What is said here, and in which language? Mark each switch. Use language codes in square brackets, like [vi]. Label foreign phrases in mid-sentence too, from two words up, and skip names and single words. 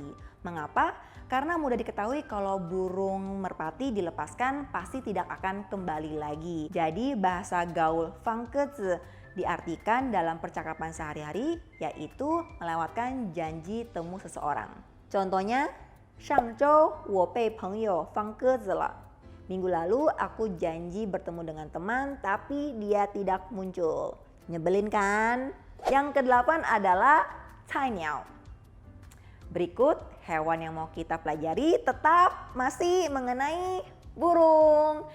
[id] Mengapa? Karena mudah diketahui kalau burung merpati dilepaskan pasti tidak akan kembali lagi. Jadi bahasa gaul [zh] 放鸽子 [id] diartikan dalam percakapan sehari-hari yaitu melewatkan janji temu seseorang. Contohnya, [zh] 上周我被朋友放鸽子了. [id] Minggu lalu aku janji bertemu dengan teman tapi dia tidak muncul. Nyebelin kan? Yang ke-8 adalah 菜鸟. Berikut hewan yang mau kita pelajari tetap masih mengenai burung.